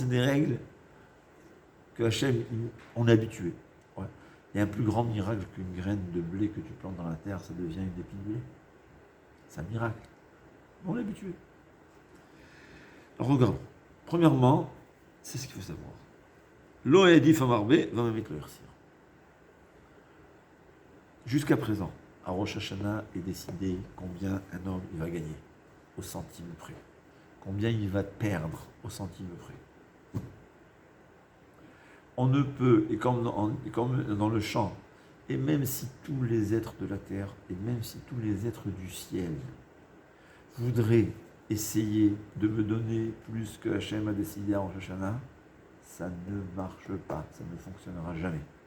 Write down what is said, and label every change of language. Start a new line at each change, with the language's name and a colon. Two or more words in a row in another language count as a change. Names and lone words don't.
French: Seulement, c'est des règles que Hachem, on est habitué. Ouais. Il y a un plus grand miracle qu'une graine de blé que tu plantes dans la terre, ça devient une épine de blé. C'est un miracle. On est habitué. Alors regardons. Premièrement, c'est ce qu'il faut savoir. Lo edif amarbe va me mettre le hersir. Jusqu'à présent, à Rosh Hashanah est décidé combien un homme il va gagner, au centime près. Combien il va perdre au centime près. On ne peut, et comme dans le chant, et même si tous les êtres de la terre, et même si tous les êtres du ciel voudraient essayer de me donner plus que Hachem a décidé à Rosh Hashanah, ça ne marche pas, ça ne fonctionnera jamais.